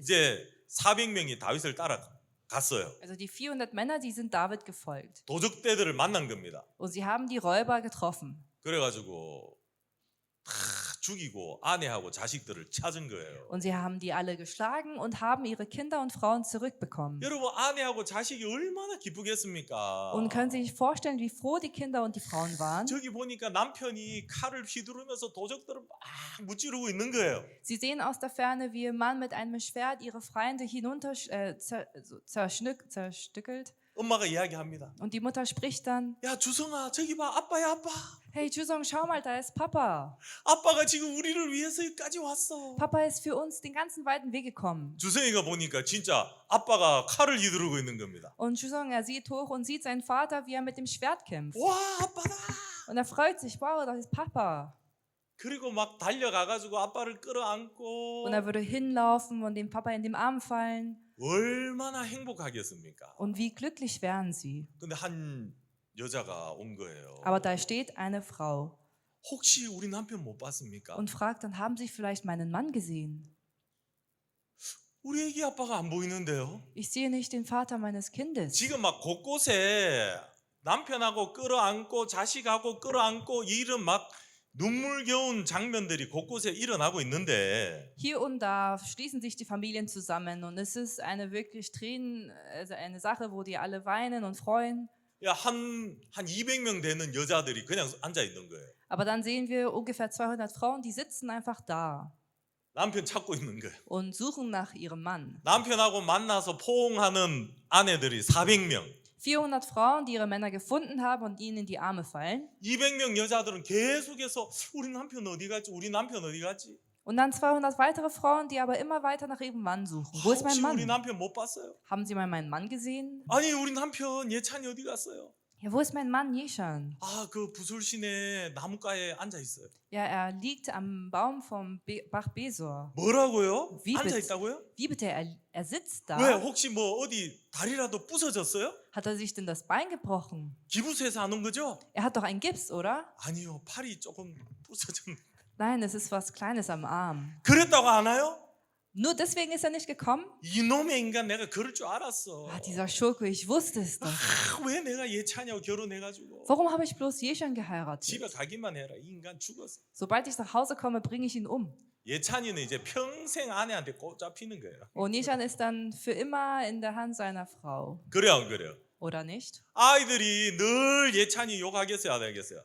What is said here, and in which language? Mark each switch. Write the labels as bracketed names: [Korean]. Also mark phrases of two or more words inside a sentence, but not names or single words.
[Korean] 이제 400명이 다윗을 따라갔어요. [German] also die 400 Männer, die sind David gefolgt. [Korean] 도적대들을 만난 겁니다. [German] Und sie haben die Räuber getroffen. [Korean] 그래가지고 다 죽이고 아내하고 자식들을 찾은 거예요. [German] Und sie haben die alle geschlagen und haben ihre Kinder und Frauen zurückbekommen. [Korean] 여러분 아내하고 자식이 얼마나 기쁘겠습니까? [German] Und können Sie sich vorstellen, wie froh die Kinder und die Frauen waren? [Korean] 저기 보니까 남편이 칼을 휘두르면서 도적들을 막 무찌르고 있는 거예요. [German] Sie sehen aus der Ferne, wie ihr Mann mit einem Schwert ihre Feinde zerstückelt. [Korean] 엄마가 이야기합니다. [German] Und die Mutter spricht dann, [Korean] 야 주성아 저기 봐 아빠야 아빠. [German] hey Jusong, schau mal, da ist Papa. [Korean] 아빠가 지금 우리를 위해서 여기까지 왔어. [German] Papa ist für uns den ganzen weiten Weg gekommen. [Korean] 주성이가 보니까 진짜 아빠가 칼을 휘두르고 있는 겁니다. [German] Und Jusong, er sieht hoch und sieht seinen Vater, wie er mit dem Schwert kämpft. [Korean] 와 아빠다. [German] Und er freut sich, wow, das ist Papa. [Korean] 그리고 막 달려가가지고 아빠를 끌어안고 [German] Und er würde hinlaufen und dem Papa in den Arm fallen. [Korean] 얼마나 행복하겠습니까? [German] Und wie glücklich wären sie. [Korean] 근데 한 여자가 온 거예요. [German] Aber da steht eine Frau [Korean] 혹시 우리 남편 못 봤습니까? [German] und fragt dann, haben Sie vielleicht meinen Mann gesehen? [Korean] 우리 애기 아빠가 안 보이는데요. [German] Ich sehe nicht den Vater meines Kindes. [Korean] 지금 막 곳곳에 남편하고 끌어안고 자식하고 끌어안고 이런 막 눈물겨운 장면들이 곳곳에 일어나고 있는데 [German] Hier und da schließen sich die Familien zusammen und es ist eine wirklich also eine Sache, wo die alle weinen und freuen. [Korean] 야, 한 200명 되는 여자들이 그냥 앉아 있는 거예요. [German] Aber dann sehen wir ungefähr 200 Frauen, die sitzen einfach da [Korean] 남편 찾고 있는 거예요. [German] und suchen nach ihrem Mann. [Korean] 남편하고 만나서 포옹하는 아내들이 400명. [German] 400 Frauen, die ihre Männer gefunden haben und ihnen in die Arme fallen. [Korean] 200명 여자들은 계속해서 우리 남편 어디 갔지? 우리 남편 어디 갔지? [German] Und dann 200 weitere Frauen, die aber immer weiter nach ihrem Mann suchen. Wo ist mein [Korean] 혹시 우리 [German] Mann? [Korean] 남편 못 봤어요? [German] Haben Sie mal meinen Mann gesehen? [Korean] 아니 우리 남편 예찬이 어디 갔어요? [German] Ja, wo ist mein Mann Jeshan? [Korean] 아, 그 부술시내 나무가에 앉아 있어요. [German] Ja, er liegt am Baum vom Bach Besor. [Korean] 뭐라고요? [German] Wie [Korean] 앉아 [German] bitte? [Korean] 있다고요? [German] Wie bitte? Er sitzt [Korean] 왜 [German] da. [Korean] 혹시 뭐 어디 다리라도 부서졌어요? [German] Hat er sich denn das Bein gebrochen? [Korean] 기부스에서 안 온 거죠? [German] Er hat doch einen Gips, oder? [Korean] 아니요, 팔이 조금 부서졌는데. [German] Nein, es ist was Kleines am Arm. [Korean] 그랬다고 안 와요? [German] Nur deswegen ist er nicht gekommen? [Korean] 이놈의 인간 내가 그럴 줄 알았어. [German] Ah, dieser Schurke, ich wusste es doch. [Korean] 왜 내가 예찬이하고 결혼해가지고 [German] Warum habe ich bloß Jeshan geheiratet? [Korean] 집에 가기만 해라. 이 인간 죽었어. [German] Sobald ich nach Hause komme, bringe ich ihn um. [Korean] 예찬이는 이제 평생 아내한테 꼭 잡히는 거예요. [German] Und Nishan ist dann für immer in der Hand seiner Frau. [Korean] 그래요, 안 그래요? [German] Oder nicht? [Korean] 아이들이 늘 예찬이 욕하겠어요, 안 하겠어요?